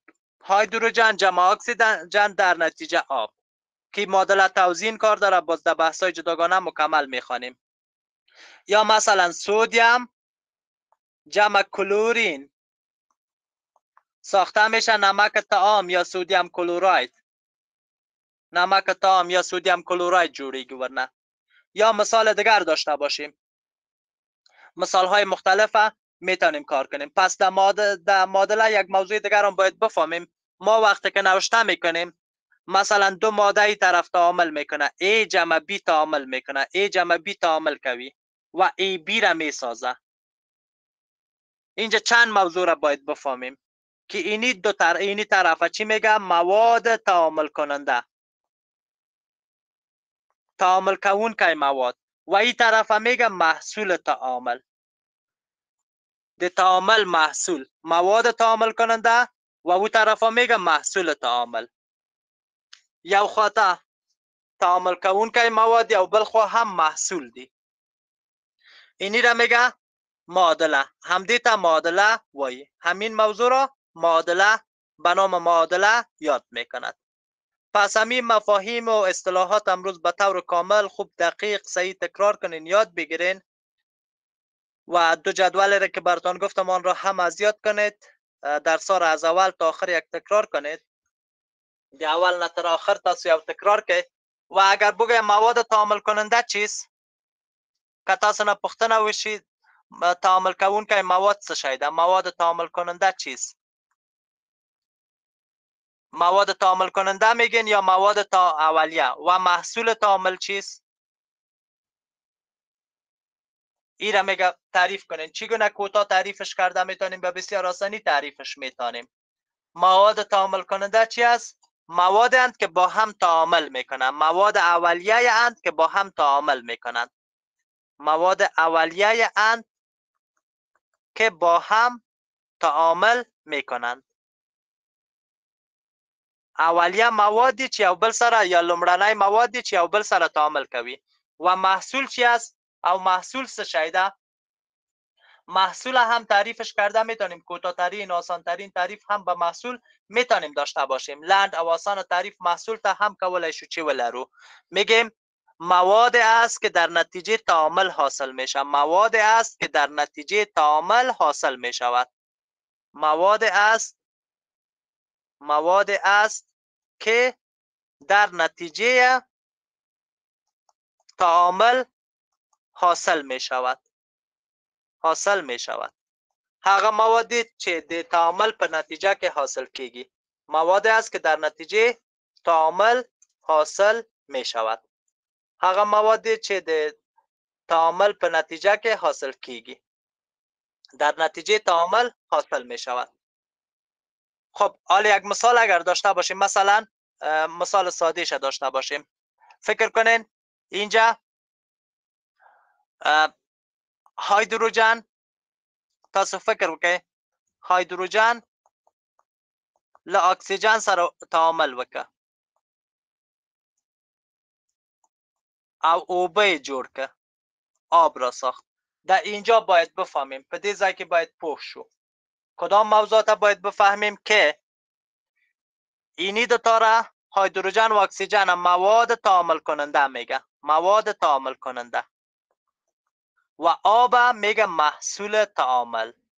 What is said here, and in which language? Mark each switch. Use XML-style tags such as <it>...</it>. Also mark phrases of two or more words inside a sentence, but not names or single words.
<fa>هیدروژن جمع اکسیژن در نتیجه آب که معادله توزیع کار داره. باز در بحث‌های جداگانه مکمل میخوانیم. یا مثلا سدیم جمع کلورین ساخته میشه نمک طعام یا سدیم کلوراید.</fa> <ps>نمک طعام یا سدیم کلوراید جوړیږي ورنه.</ps> <fa>یا مثال دیگر داشته باشیم. مثال های مختلفه میتونیم کار کنیم. پس در معادله یک موضوع دیگر هم باید بفهمیم. ما وقتی که نوشته میکنیم مثلا دو ماده ای طرف تعامل میکنه، A جمع B تعامل میکنه، A جمع B</fa> <ps>تعامل کوي</ps> <fa>و AB را میسازه. اینجا چند موضوع را باید بفهمیم که اینی طرف چی میگه؟ مواد تعامل کننده.</fa> <ps>تعامل کوونکی مواد</ps> <fa>و این طرف میگه محصول تعامل.</fa> <ps>د تعامل محصول</ps> <fa>مواد تعامل کننده و او طرف میگه محصول تعامل.</fa> <ps>یو خواته تعامل کوونکی مواد او بل خوا هم محصول دی.</ps> <fa>اینی را میگه معادله.</fa> <ps>همدی تا معادله وایي.</ps> <fa>همین موضوع را معادله به نام معادله یاد میکند. پس همین مفاهیم و اصطلاحات امروز به طور کامل خوب دقیق صحیح تکرار کنین، یاد بگیرین و دو جدول را که براتون گفتم آن را هم از یاد کنید. درس را از اول تا آخر یک تکرار کنید.</fa> <ps>دی اول نه تر آخر تاسو یو تکرار کړئ.</ps> <fa>و اگر بگویم مواد تعامل کننده چیست،</fa> <ps>که تاسو نه پوښتنه وشي تعامل کوونکی مواد څه شی ده؟</ps> <fa>مواد تعامل کننده چیست؟ مواد تعامل کننده میگین یا مواد اولیه؟ و محصول تعامل چیست؟ ای را میگه تعریف کنین. چگونه کوتاه تعریفش کرده میتونیم، به بسیار آسانی تعریفش میتونیم. مواد تعامل کننده چی است؟ مواد اند که با هم تعامل میکنند. مواد اولیه اند که با هم تعامل میکنند. مواد اولیه اند که با هم تعامل میکنند.</fa> <ps>اولیه موادی چې یو بل سره یا لومړنی موادی چې یو بل سره تعامل کوي.</ps> <fa>و محصول چی است؟</fa> <ps>او محصول څه شی ده؟</ps> <fa>محصول هم تعریفش کرده میتونیم. کوتاه‌ترین آسان‌ترین تعریف هم به محصول میتونیم داشته باشیم.</fa> <ps>لنډ او آسان تعریف محصول ته هم کولای شو چې ولرو.</ps> <fa>میگیم مواد است که در نتیجه تعامل حاصل میشه. مواد است که در نتیجه تعامل حاصل میشود. مواد است که در نتیجه تعامل حاصل می شود.</fa> <ps>هغه مواد چې د تعامل په نتیجه کې حاصل کیږي.</ps> <fa>مواد است که در نتیجه تعامل حاصل می شود.</fa> <ps>هغه مواد چې د تعامل په نتیجه کې حاصل کیږي.</ps> <fa>در نتیجه تعامل حاصل می شود. خب حالا یک مثال اگر داشته باشیم، مثلا مثال ساده ش داشته باشیم. فکر کنین اینجا هایدروژن،</fa> <ps>تاسو فکر وکړئ هایدروژن له اکسیجن سره تعامل وکړه او اوبه جوړ کړه،</ps> <fa>آب را ساخت. در اینجا باید بفهمیم،</fa> <ps>په دې ځای کې باید پوه شو</ps> <fa>کدام موضوعات باید بفهمیم که اینی دو تاره هایدروژن و اکسیژن مواد تعامل کننده میگه. مواد تعامل کننده و آب میگه محصول تعامل.</fa>